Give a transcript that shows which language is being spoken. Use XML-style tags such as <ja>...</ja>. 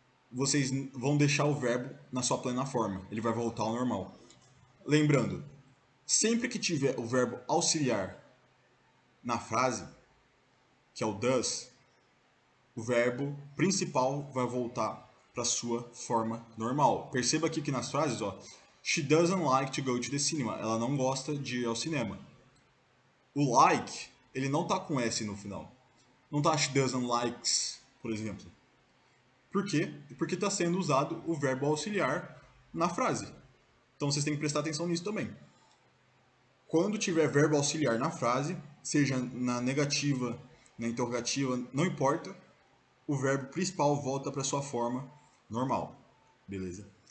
<pt>Vocês vão deixar o verbo na sua plena forma. Ele vai voltar ao normal. Lembrando, sempre que tiver o verbo auxiliar na frase, que é o does, o verbo principal vai voltar para sua forma normal.</pt> <en>Perceba aqui que nas frases, ó, she doesn't like to go to the cinema.</en> <pt>Ela não gosta de ir ao cinema. O like, ele não tá com S no final. Não tá she doesn't likes, por exemplo. Por quê? Porque está sendo usado o verbo auxiliar na frase. Então vocês têm que prestar atenção nisso também. Quando tiver verbo auxiliar na frase, seja na negativa, na interrogativa, não importa, o verbo principal volta para sua forma normal. Beleza?</pt>